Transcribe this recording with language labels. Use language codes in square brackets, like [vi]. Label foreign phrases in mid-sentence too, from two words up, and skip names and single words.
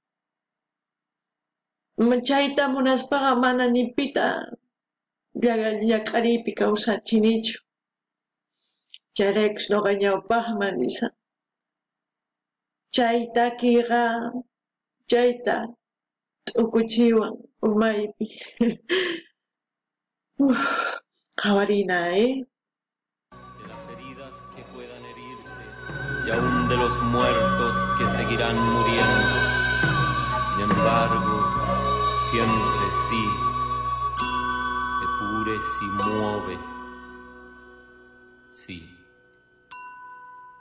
[qu] Chayta munaspaqa mana nipita llak'ariypi kawsachinichu. Chayraykus noqa ñawpaqman risa. Chay takiqa chayta t'ukuchiwan umaypi. Qawarina, [es] De las heridas que puedan herirse y aún de los muertos que seguirán muriendo. Sin embargo, siempre sí, [it] epure si muove, [es] sí.